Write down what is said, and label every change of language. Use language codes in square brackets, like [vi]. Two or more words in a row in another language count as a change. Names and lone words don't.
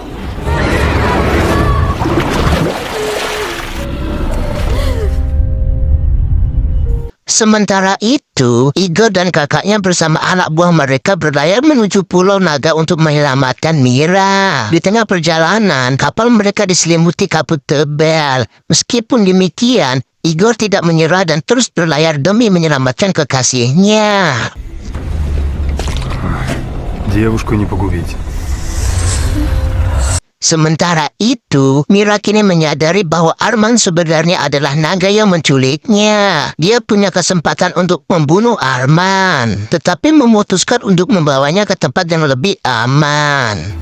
[id] Sementara itu, Igor dan kakaknya bersama anak buah mereka berlayar menuju Pulau Naga untuk menyelamatkan Mira. Di tengah perjalanan, kapal mereka diselimuti kabut tebal. Meskipun demikian, Igor tidak menyerah dan terus berlayar demi menyelamatkan kekasihnya. [ru] Девушку не погубить. [id] Sementara itu, Mira kini menyadari bahwa Arman sebenarnya adalah naga yang menculiknya. Dia punya kesempatan untuk membunuh Arman, tetapi memutuskan untuk membawanya ke tempat yang lebih aman.